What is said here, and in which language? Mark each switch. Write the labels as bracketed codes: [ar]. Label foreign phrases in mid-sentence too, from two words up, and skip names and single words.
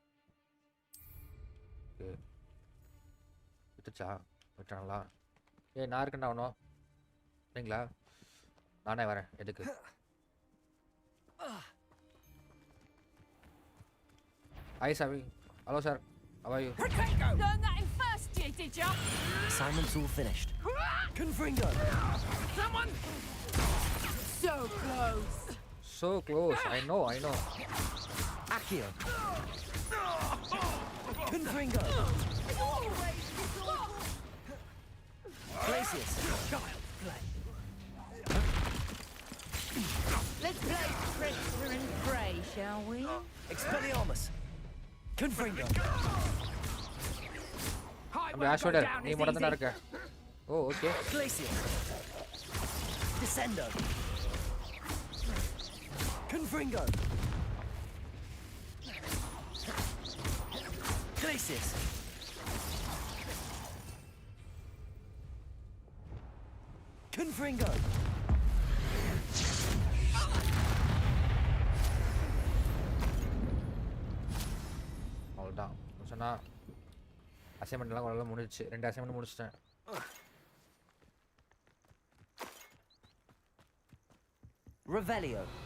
[ta] ஓகே, விட்டுச்சா? விட்டாங்களா? நான் இருக்கேன்டா அவனும். சரிங்களா, நானே வரேன். எதுக்கு? ஹாய் சாமி. [en] hello sir, how are you? Learn that in first year, did ya? Assignment's all finished. Confringo! Someone! So close. So close. I know. Accio! Confringo! Glacius! Child's play! Let's play Trickster and Prey, shall we? Expelliarmus! Confringo! [ta] நம்ம ஆஷ்வெண்டர், நீ மட்டும் தான் இருக்க. ஓ ஓகே. [en] Glacius! Descendo! Confringo! Glacius! Confringo! [ta] அவ்வளோதான் சொன்னா. அசைன்மெண்ட்லாம் ஓரளவு முடிஞ்சிச்சு. 2 அசைன்மெண்ட் முடிச்சிட்டேன். [en] Revelio!